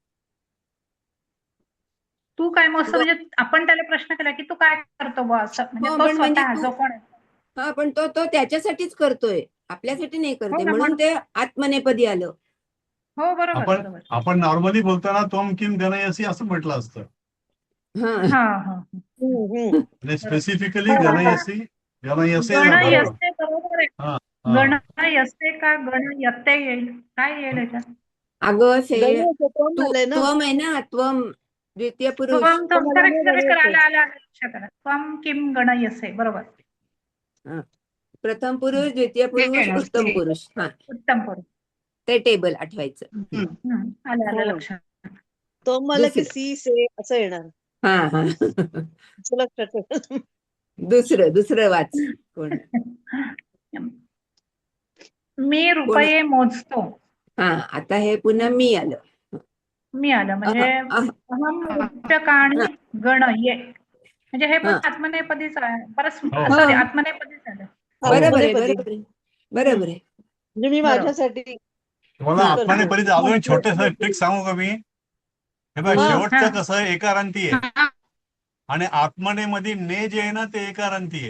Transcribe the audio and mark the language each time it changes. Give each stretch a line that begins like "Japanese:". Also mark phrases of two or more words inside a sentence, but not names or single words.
Marathi: तू काय मोजतो म्हणजे आपण त्याला प्रश्न केला की तू काय करतो बुवा असं म्हणजे हो, तो पण म्हणजे स्वतः तू- जो कोण आहे. हा पण तो त्याच्यासाठीच करतोय, आपल्यासाठी नाही करते, हो ना, म्हणून ते आत्मनेपदी आलं. हो बरोबर बरोबर. आपण नॉर्मली बोलताना
Sanskrit: त्वम किम गणयसी
Marathi: असं म्हटलं असतं. हा हा हा म्हणजे स्पेसिफिकली हो. गणयसी गणयसे बरोबर आहे. हा. गणयसे का गणयते येईल काय येईल याच्यात? अगं हे ना. त्वम आहे ना, त्वम द्वितीय पुरुष.
Sanskrit: त्वम त्वम
English: correct correct
Marathi: गणयसे. आला लक्षात आलं.
Sanskrit: त्वम किम गणयसे बरोबर.
Marathi: प्रथम पुरुष, द्वितीय पुरुष, उत्तम पुरुष. हा उत्तम पुरुष. ते टेबल आठवायचं. आलं लक्षात. तो मला की दुसरं. सी से असं येणार. हा हा असं लक्षात ठेव. दुसरं वाच कोण. मी रुपये मोजतो. हा आता हे पुन्हा मी आलं. मी आलं म्हणजे
Sanskrit: अहम रूप्यकाणि गणये
Marathi: म्हणजे हे पण आत्मनेपदीच आहे. हो. सॉरी आत्मनेपदीच आलं. बरोबर आहे आत्मनेपदी. बरोबर आहे बरोबर आहे. म्हणजे मी माझ्यासाठी तुम्हाला हा. आत्मनेपदी अजून छोटेस ट्रिक सांगू का मी? हे बघ, हा. शेवटचं कसं आहे, एकारांती आहे आणि आत्मनेमध्ये ने जे आहे ना ते एकारांती आहे.